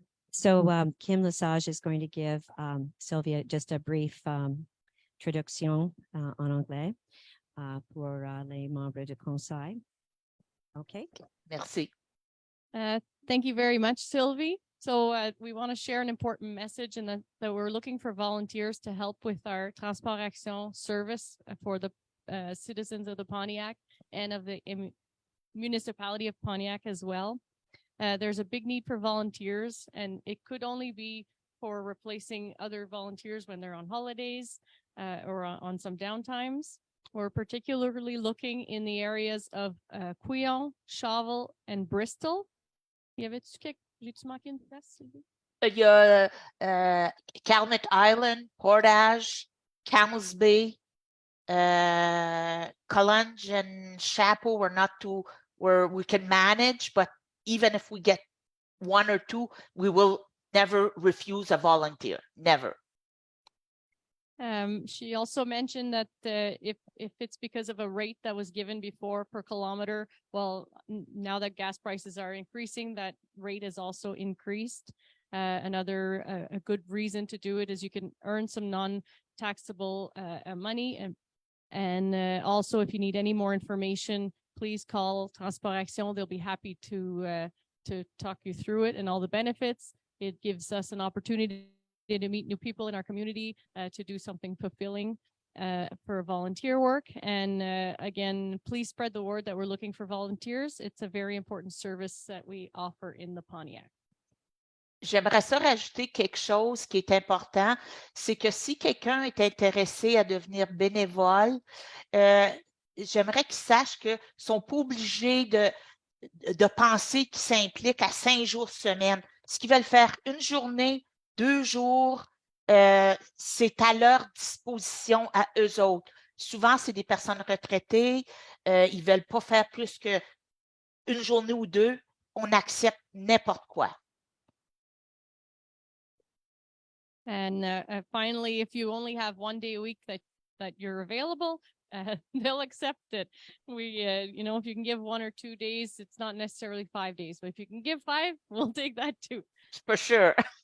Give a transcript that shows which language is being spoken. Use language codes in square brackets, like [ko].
[en] So Kim Lesage is going to give Sylvia just a brief [fr] traduction en anglais pour les membres du conseil. [en] Okay. [fr] Merci. [en] Thank you very much, Sylvie. So we want to share an important message in that we're looking for volunteers to help with our Transport Action service for the citizens of the Pontiac and of the municipality of Pontiac as well. There's a big need for volunteers, and it could only be for replacing other volunteers when they're on holidays or on some downtimes. We're particularly looking in the areas of Couillon, Shawville, and Bristol. [fr] J'ai-tu manqué une place, Sylvie? Il y a [en] Calumet Island, Portage, Camels Bay, College and Chapeau were not too where we can manage, but even if we get one or two, we will never refuse a volunteer, never. She also mentioned that if it's because of a rate that was given before per kilometer, well, now that gas prices are increasing, that rate is also increased. Another a good reason to do it is you can earn some non-taxable money, and also if you need any more information, please call Transport Action. They'll be happy to talk you through it and all the benefits. It gives us an opportunity to meet new people in our community, to do something fulfilling for volunteer work. And again, please spread the word that we're looking for volunteers. It's a very important service that we offer in the Pontiac. [fr] J'aimerais ça rajouter quelque chose qui est important, c'est que si quelqu'un est intéressé à devenir bénévole, j'aimerais qu'il sache qu'ils ne sont pas obligés de penser qu'ils s'impliquent à 5 jours semaine. ce qu'ils veulent faire une journée, 2 jours, c'est à leur disposition à eux autres. Souvent, c'est des personnes retraitées, ils veulent pas faire plus que une journée ou 2, on accepte n'importe quoi. [en] And finally, if you only have 1 day a week that you're available, they'll accept it. We, if you can give 1 or 2 days, it's not necessarily 5 days, but if you can give 5, we'll take that too. For sure.